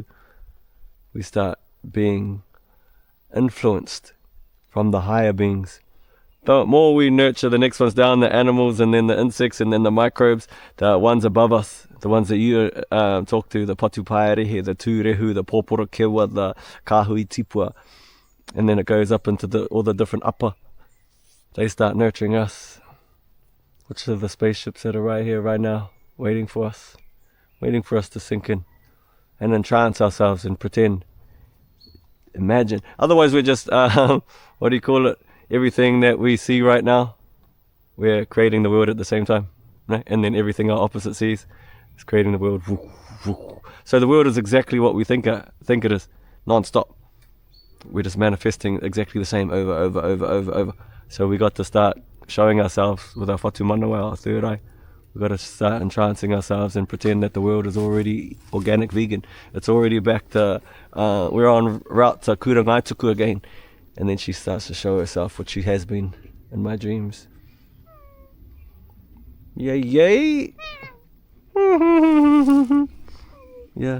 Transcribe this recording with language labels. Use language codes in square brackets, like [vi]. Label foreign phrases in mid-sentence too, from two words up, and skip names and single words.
[en] We start being influenced from the higher beings. The more we nurture the next ones down, the animals, and then the insects, and then the microbes, the ones above us, the ones that you talk to, the patupaerehe, the tūrehu, the [mi] pōporo kewa, [en] the [mi] kāhui tipua, [en] and then it goes up into all the different upper. They start nurturing us, which are the spaceships that are right here, right now, waiting for us to sink in and entrance ourselves and pretend. Imagine. Otherwise, we're just, what do you call it? Everything that we see right now, we're creating the world at the same time. Right? And then everything our opposite sees is creating the world. So the world is exactly what we think it is, non-stop. We're just manifesting exactly the same over. So we got to start showing ourselves with our [mi] whatu manawa, [en] our third eye. We've got to start entrancing ourselves and pretend that the world is already organic vegan. It's already back to, we're on route to kurangaituku again. And then she starts to show herself what she has been in my dreams. Yay, yay! Yeah.